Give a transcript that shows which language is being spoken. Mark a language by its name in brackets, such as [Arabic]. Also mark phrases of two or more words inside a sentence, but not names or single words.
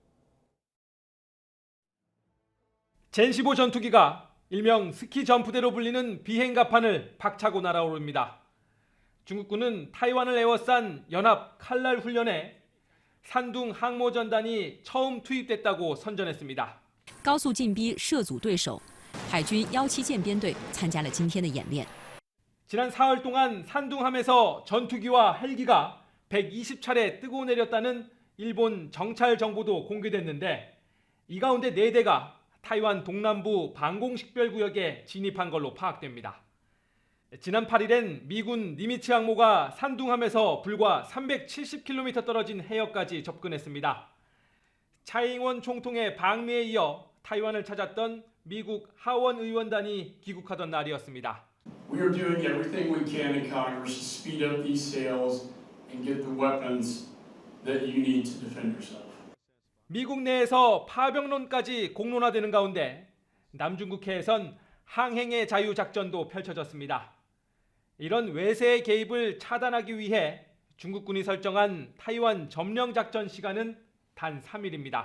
[Korean] 젠15 전투기가 일명 스키 점프대로 불리는 비행갑판을 박차고 날아오릅니다. 중국군은 타이완을 에워싼 연합 칼날 훈련에 산둥 항모전단이 처음 투입됐다고 선전했습니다. [Chinese] 高速进逼涉阻对手，海军17舰编队参加了今天的演练。 [Korean] 지난 사흘 동안 산둥함에서 전투기와 헬기가 120차례 뜨고 내렸다는 일본 정찰 정보도 공개됐는데 이 가운데 4대가 타이완 동남부 방공식별구역에 진입한 걸로 파악됩니다. 지난 8일엔 미군 니미츠 항모가 산둥함에서 불과 370km 떨어진 해역까지 접근했습니다. 차잉원 총통의 방미에 이어 타이완을 찾았던 미국 하원 의원단이 귀국하던 날이었습니다. [English] We are doing everything we can in Congress to speed up these sales and get the weapons that you need to defend yourself. [Korean] 미국 내에서 파병론까지 공론화되는 가운데 남중국해에선 항행의 자유 작전도 펼쳐졌습니다. 이런 외세의 개입을 차단하기 위해 중국군이 설정한 타이완 점령 작전 시간은 단 3일입니다.